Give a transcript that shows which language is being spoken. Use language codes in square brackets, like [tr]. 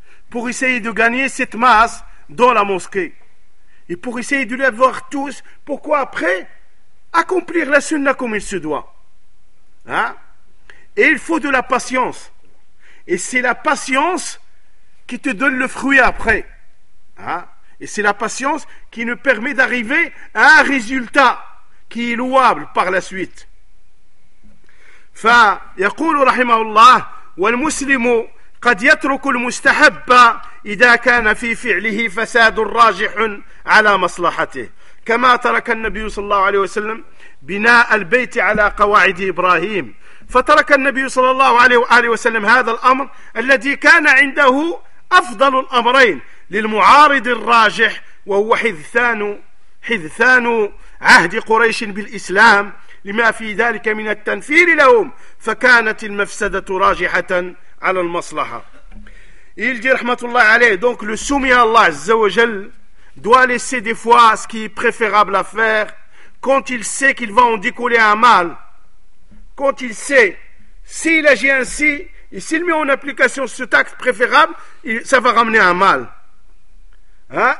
[fr] Pour essayer de gagner cette masse dans la mosquée. Et pour essayer de les voir tous, pourquoi après accomplir la sunna comme il se doit. Hein? Et il faut de la patience. Et c'est la patience qui te donne le fruit après. Hein? Et c'est la patience qui nous permet d'arriver à un résultat qui est louable par la suite. [ar] فيقول رحمه الله والمسلم قد يترك المستحب إذا كان في فعله فساد راجح على مصلحته كما ترك النبي صلى الله عليه وسلم بناء البيت على قواعد إبراهيم فترك النبي صلى الله عليه وآله وسلم هذا الأمر الذي كان عنده أفضل الأمرين للمعارض الراجح وهو حذثان عهد قريش بالإسلام لما في ذلك من التنفير لهم فكانت المفسدة راجحة على المصلحة. [fr] Il dit [ar] رحمة الله عليه. [fr] Donc le soumis à Allah Azza wa Jal doit laisser des fois ce qui est préférable à faire quand il sait qu'il va en découler un mal. Quand il sait s'il agit ainsi et s'il met en application cet acte préférable, ça va ramener un mal. Hein?